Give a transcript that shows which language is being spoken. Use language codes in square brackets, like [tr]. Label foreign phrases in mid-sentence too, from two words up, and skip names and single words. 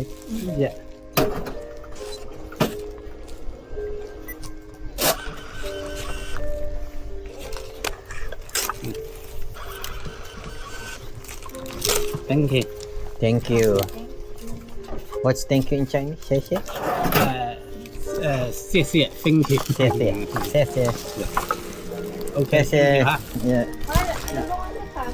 [en] Yeah. Thank you. Thank you. What's thank you in Chinese? [zh] 谢谢。谢谢 [en] Thank you. [zh] 谢谢。谢谢。 [en] Okay. [zh] 谢谢。 ha? [en] Yeah. [tl] Tulungan niyo pa.